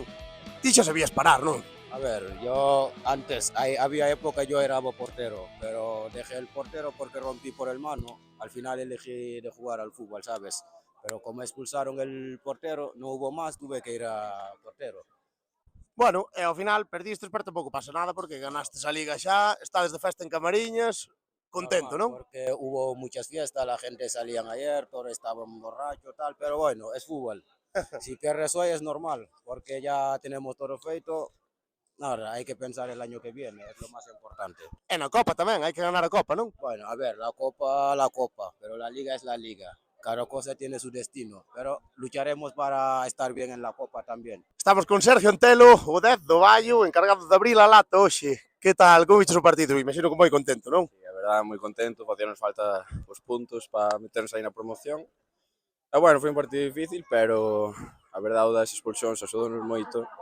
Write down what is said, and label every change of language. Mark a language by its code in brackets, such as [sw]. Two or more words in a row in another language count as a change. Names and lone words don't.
[gl] Ti xa sabías parar, non? [es] A ver, yo antes, había época yo era portero, pero dejé el portero porque rompí por el mano. Al final elegí de jugar al fútbol, ¿sabes? Pero como expulsaron el portero, no hubo más, tuve que ir a portero. [gl] Bueno, e ao final perdistes, pero tampouco pasa nada porque ganastes a Liga xa, estades de festa en Camariñas, contento, Normal, non? [es] porque hubo muchas fiestas, la gente salían ayer, todos estaban borrachos, tal, pero bueno, es fútbol. Si pierdes hoy es normal, porque ya tenemos todo feito. Ahora hay que pensar el año que viene, es lo más importante. [gl] E na Copa tamén, hai que ganar a Copa, non? [es] Bueno, a ver, la copa, pero la liga es la liga. Cada cosa tiene su destino, pero lucharemos para estar bien en la copa también. [gl] Estamos con Sergio Antelo, o 10 do Baio, encargado de abrir a lata hoxe. Que tal, como vistes o partido? Imagino que moi contento, non? Sí, a verdad, moi contento, facíanos falta os puntos para meternos aí na promoción. E bueno, foi un partido difícil, pero a verdade o das expulsións axudounos moito.